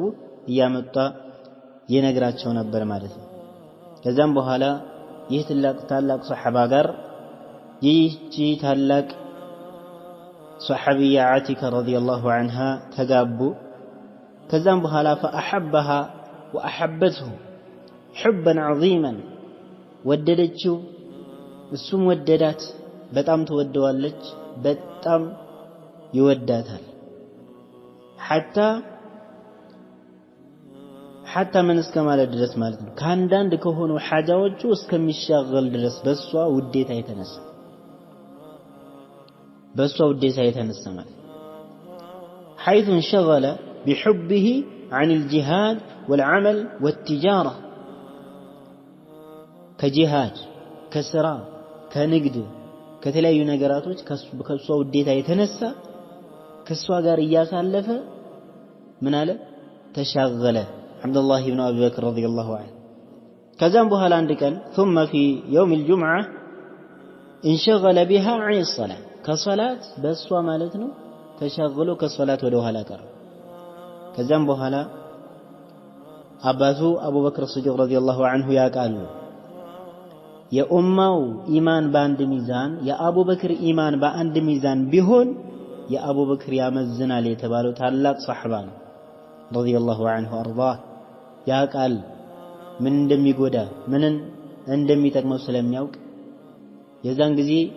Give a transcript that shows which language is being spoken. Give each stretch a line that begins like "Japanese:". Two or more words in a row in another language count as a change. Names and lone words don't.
Amharic: እያመጣ ይነግራቸው ነበር ማለት ነው። ከዛም በኋላ ይህ ታላቅ ሱሐባ ጋር ይህቺ ታላቅ ሱሐቢያ ዓቲካ
Arabic: رضي الله عنها
Amharic: ተጋቡ። ከዛም በኋላ
Arabic: فأحبها وأحبته حبا عظيما
Amharic: ወደደችው፣ እሱም ወደዳት። በጣም ትወደዋለች፣ በጣም ይወዳታል። ሐታ ምን እስከ ማለት ድረስ ማለት ነው ከአንዳንድ ከሆኑ ሐጃዎቹ እስከሚሻገል ድረስ በሷ ውዴታ የተነሳ ማለት
Arabic: حيث انشغل بحبه عن الجهاد والعمل والتجارة كجهاد كسرى كنقد
Amharic: ከተለያዩ ነገራቶች ከሷ ውዴታ የተነሳ ከሷ ጋር እያሳለፈ ምን አለ ተሻገለ አብዱላህ ኢብኑ አቢ በክር
Arabic: رضي الله عنه።
Amharic: ከዛም በኋላ አንድ ቀን
Arabic: ثم في يوم الجمعة انشغل بها عن الصلاة
Amharic: ከሶላት በሷ ማለት ነው ተሻግሎ ከሶላት ወደ ኋላ ቀረ። ከዛም በኋላ አባቱ አቡበክር ሲዲቅ
Arabic: رضي الله عنه
Amharic: ያውቃሉ የኡማው ኢማን በአንድ ሚዛን የአቡበክር ኢማን በአንድ ሚዛን ቢሆን የአቡበክር ያመዝናል የተባለው ታላቅ ሱሐባ ነው
Arabic: رضي الله عنه أرضاه።
Amharic: ያውቃል ምን እንደሚጎዳ ምን እንደሚጠቅመው ስለሚያውቅ የዛን ጊዜ